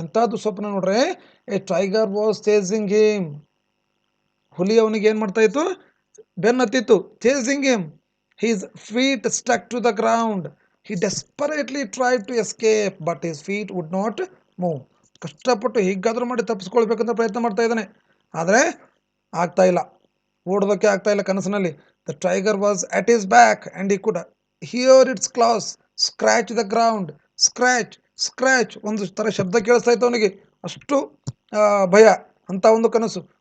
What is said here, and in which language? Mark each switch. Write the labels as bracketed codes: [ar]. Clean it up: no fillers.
[kn] ಎಂಥ ದುಸ್ವಪ್ನ ನೋಡ್ರೆ, [en] A tiger was chasing him. [kn] ಹುಲಿ ಅವನಿಗೆ ಏನು ಮಾಡ್ತಾ ಇತ್ತು, ಬೆನ್ನತ್ತಿತ್ತು. [en] Chasing him, his feet stuck to the ground. He desperately tried to escape, but his feet would not move. [kn] ಕಷ್ಟಪಟ್ಟು ಹೀಗಾದರೂ ಮಾಡಿ ತಪ್ಪಿಸ್ಕೊಳ್ಬೇಕಂತ ಪ್ರಯತ್ನ ಮಾಡ್ತಾ ಇದ್ದಾನೆ, ಆದರೆ ಆಗ್ತಾ ಇಲ್ಲ, ಓಡೋದಕ್ಕೆ ಆಗ್ತಾ ಇಲ್ಲ ಕನಸಿನಲ್ಲಿ. [en] The tiger was at his back and he could hear its claws scratch the ground. [kn] Scratch scratch ಒಂದು ಥರ ಶಬ್ದ ಕೇಳಿಸ್ತಾ ಇತ್ತು ಅವನಿಗೆ, ಅಷ್ಟು ಭಯ ಅಂತ ಒಂದು ಕನಸು.